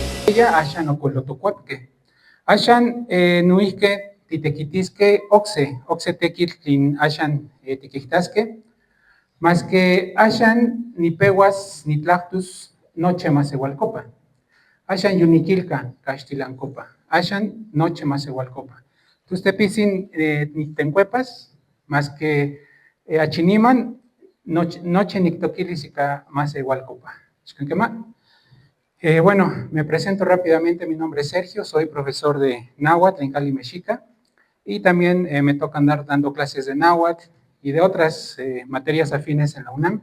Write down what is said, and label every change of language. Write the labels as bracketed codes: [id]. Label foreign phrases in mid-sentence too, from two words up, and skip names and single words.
[nah] ella ashan ocolotocuapque. Ashan nuisque titequitisque oxe tequil tlin ashan tiquihtasque, [es] más que [nah] ashan ni peguas ni tlactus noche más igualcopa. Ashan yuniquilca castilancopa. Ashan noche más igualcopa. Tus tepisin ni tencuepas, [es] más que [nah] achiniman noche ni toquilisica más igualcopa. [es] Bueno, me presento rápidamente, mi nombre es Sergio, soy profesor de náhuatl en Cali, Mexica, y también me toca andar dando clases de náhuatl y de otras materias afines en la UNAM.